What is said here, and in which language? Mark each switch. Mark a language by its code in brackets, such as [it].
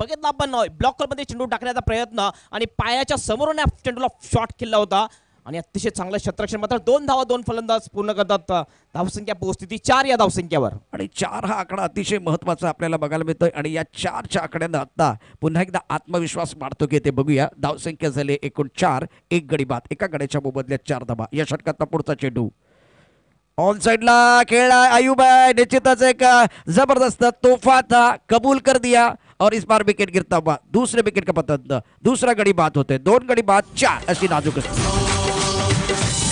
[mr] बघितलं आपण ब्लॉकरमध्ये चेंडू टाकण्याचा प्रयत्न आणि पायाच्या समोरून चेंडूला शॉट केला होता आणि अतिशय चांगलं क्षेत्ररक्षण. मात्र 2 धावा 2 फलंदाज पूर्ण करतात. धावसंख्या पोहोचते 4 या धावसंख्येवर आणि 4 हा आकडा अतिशय महत्वाचा आपल्याला बघायला मिळतोय आणि या 4च्या आकड्यानं आता पुन्हा एकदा आत्मविश्वास वाढतो की ते बघूया. धावसंख्या झाली एकूण 4, 1 गडी बाद. एका गड्याच्या मोबदल्यात 4 धावा. या षटकाचा पुढचा चेंडू ऑन साइडला खेळला, [hi] अयूब है निश्चितच एक जबरदस्त तोहफा था, कबूल कर दिया और इस बार विकेट गिरता हुआ दूसरे विकेट का पतन. [mr] दूसरा गडी बाद होते, 2 गडी बाद 4 अशी नाजूक असते.